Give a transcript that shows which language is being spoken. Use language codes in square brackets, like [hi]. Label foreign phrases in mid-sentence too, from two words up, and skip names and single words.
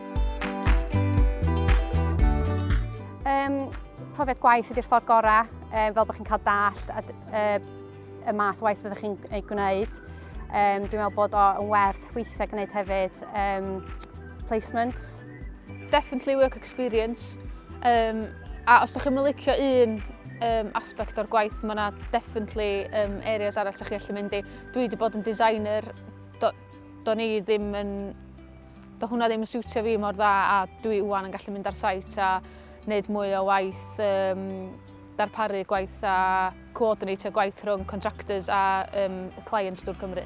[cy] Profiad gwaith ydy'r ffordd gorau, fel bod chi'n cael dallt y math o waith ydych chi'n ei gwneud. Dwi'n meddwl bod o'n werth weithiau gwneud hefyd placements. [en] Definitely work experience. [cy] A os ydych chi'n licio un aspect o'r gwaith, mae yna [en] definitely areas [cy] arall sy'ch chi gallu mynd i. Dwi wedi bod yn designer, do hwnna ddim yn siwtio fi mor dda, a dwi wwan yn gallu mynd ar site a wneud mwy o waith, darparu gwaith a coordinatio gwaith rhwng contractors a clients drwy'r Cymru.